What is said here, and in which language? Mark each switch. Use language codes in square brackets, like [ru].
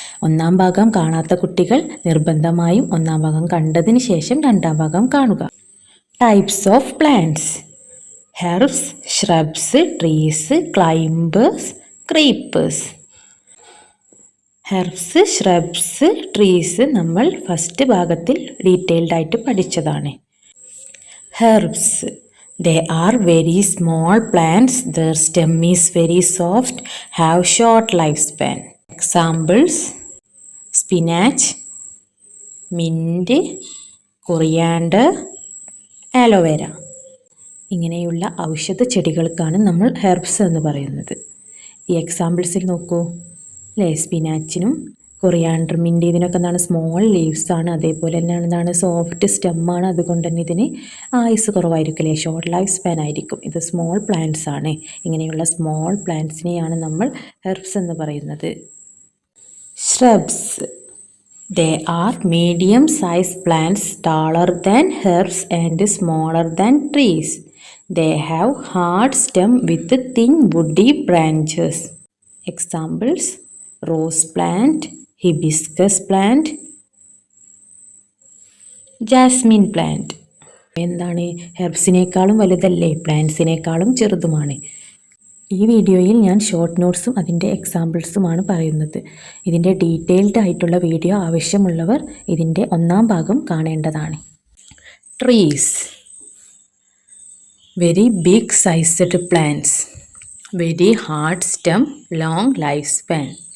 [ml] 1ാം ഭാഗം കാണാത്ത കുട്ടികൾ നിർബന്ധമായും 1ാം ഭാഗം കണ്ടതിന് ശേഷം 2ാം ഭാഗം കാണുക. [en] Types of plants: herbs, shrubs, trees, climbers, creepers. [ml] Herbs, shrubs, trees നമ്മൾ ഫസ്റ്റ് ഭാഗത്തിൽ ഡീറ്റെയിൽഡ് ആയിട്ട് പഠിച്ചതാണ്. [en] Herbs: they are very small plants, their stem is very soft, have short lifespan. Examples: spinach, mint, coriander, aloe vera. [ml] ഇങ്ങനെയുള്ള ഔഷധ ചെടികൾക്കാണ് നമ്മൾ herbs എന്ന് പറയുന്നത്. ഈ എക്സാമ്പിൾസിൽ നോക്കൂ അല്ലേ, സ്പിനാച്ചിനും കൊറിയാണ്ടർ, മിൻറ്റ് ഇതിനൊക്കെ എന്താണ് സ്മോൾ ലീവ്സ് ആണ്, അതേപോലെ തന്നെയാണ് എന്താണ് സോഫ്റ്റ് സ്റ്റെമ്മാണ്. അതുകൊണ്ട് തന്നെ ഇതിന് ആയുസ് കുറവായിരിക്കും അല്ലേ, ഷോർട്ട് ലൈഫ് സ്പാൻ ആയിരിക്കും. ഇത് സ്മോൾ പ്ലാന്റ്സ് ആണ്. ഇങ്ങനെയുള്ള സ്മോൾ പ്ലാന്റ്സിനെയാണ് നമ്മൾ ഹെർബ്സ് എന്ന് പറയുന്നത്. [en] Shrubs: they are medium sized plants, taller than herbs and smaller than trees. They have hard stem with thin woody branches. Examples: rose plant, hibiscus plant, jasmine plant. [ml] എന്താണ്, ഹെർബ്സിനേക്കാളും വലുതല്ലേ, പ്ലാന്റ്സിനേക്കാളും ചെറുതുമാണ്. ഈ വീഡിയോയിൽ ഞാൻ short നോട്ട്സും അതിൻ്റെ എക്സാമ്പിൾസുമാണ് പറയുന്നത്. ഇതിൻ്റെ ഡീറ്റെയിൽഡ് ആയിട്ടുള്ള വീഡിയോ ആവശ്യമുള്ളവർ ഇതിൻ്റെ 1ാം ഭാഗം കാണേണ്ടതാണ്. [en] Trees: very big sized plants, very hard stem, long lifespan.